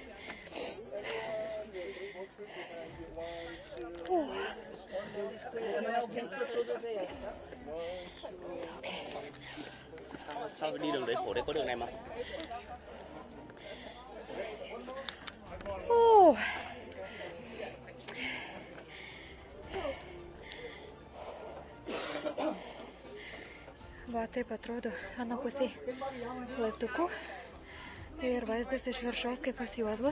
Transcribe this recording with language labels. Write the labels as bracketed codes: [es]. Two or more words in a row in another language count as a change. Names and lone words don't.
[vi] Sao đi đường đấy, phố đấy có đường này mà. [lt] Va, taip atrodo anapusė laiptukų ir vaizdas iš viršaus kaip pas juos bus.